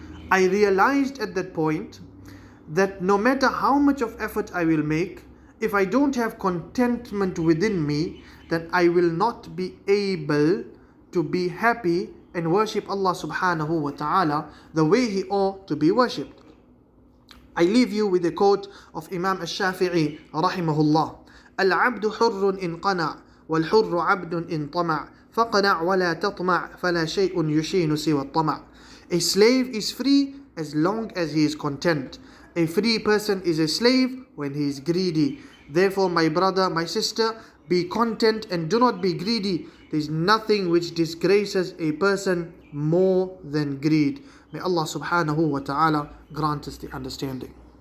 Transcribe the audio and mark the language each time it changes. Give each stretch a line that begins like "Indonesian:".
English: I realized at that point that no matter how much of effort I will make, if I don't have contentment within me, then I will not be able to be happy and worship Allah subhanahu wa ta'ala the way He ought to be worshipped. I leave you with a quote of Imam al-Shafi'i rahimahullah.
Arabic: العبد حر إن قنع والحر عبد إن طمع فقنع ولا تطمع فلا شيء يشين سوى الطمع.
English: A slave is free as long as he is content. A free person is a slave when he is greedy. Therefore, my brother, my sister, be content and do not be greedy. There is nothing which disgraces a person more than greed. May Allah subhanahu wa ta'ala grant us the understanding.